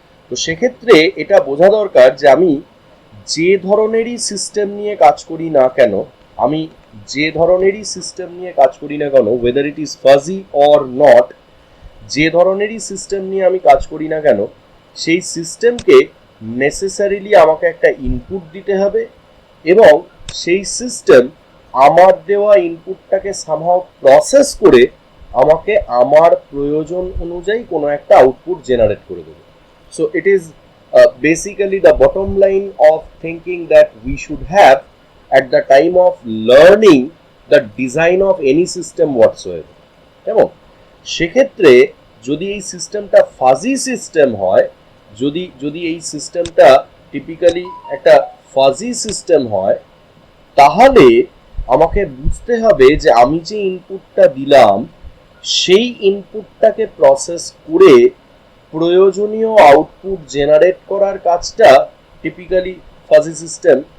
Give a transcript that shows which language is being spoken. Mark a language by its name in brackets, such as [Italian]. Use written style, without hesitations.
[Bangla] তো সেক্ষেত্রে এটা বোঝা দরকার যে আমি যে ধরনেরই সিস্টেম নিয়ে কাজ করি না কেন, আমি যে ধরনেরই সিস্টেম নিয়ে কাজ করি না কেন, [English] whether it is fuzzy or not, [Bangla] যে ধরনেরই সিস্টেম নিয়ে আমি কাজ করি না কেন, সেই সিস্টেমকে নেসেসারিলি আমাকে একটা ইনপুট দিতে হবে এবং সেই সিস্টেম আমার দেওয়া ইনপুটটাকে সামহাও প্রসেস করে আমাকে আমার প্রয়োজন অনুযায়ী কোনো একটা আউটপুট জেনারেট করে দেবে। [English] So it is basically the bottom line of thinking that we should have at the time of learning the design of any system whatsoever. [Bangla] কেমন? সেক্ষেত্রে যদি এই সিস্টেমটা ফাজি সিস্টেম হয়, যদি এই সিস্টেমটা টিপিক্যালি একটা ফাজি সিস্টেম হয়, তাহলে আমাকে বুঝতে হবে যে আমি যে ইনপুটটা দিলাম সেই ইনপুটটাকে প্রসেস করে প্রয়োজনীয় আউটপুট জেনারেট করার কাজটা টিপিক্যালি ফাজি সিস্টেম